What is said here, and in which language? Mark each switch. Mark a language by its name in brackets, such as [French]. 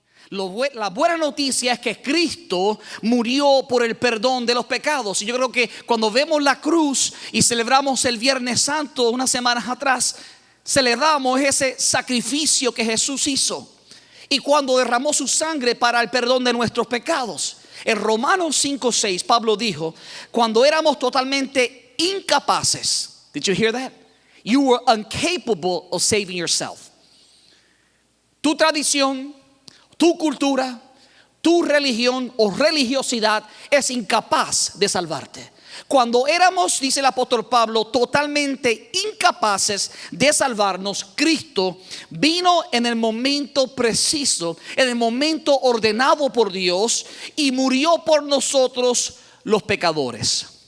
[Spanish] La buena noticia es que Cristo murió por el perdón de los pecados. Y yo creo que cuando vemos la cruz y celebramos el Viernes Santo unas semanas atrás, celebramos ese sacrificio que Jesús hizo y cuando derramó su sangre para el perdón de nuestros pecados. En Romanos 5:6 Pablo dijo: cuando éramos totalmente incapaces. [English] Did you hear that? You were incapable of saving yourself. [Spanish] Tu tradición, tu cultura, tu religión o religiosidad es incapaz de salvarte. Cuando éramos, dice el apóstol Pablo, totalmente incapaces de salvarnos, Cristo vino en el momento preciso, en el momento ordenado por Dios, y murió por nosotros los pecadores.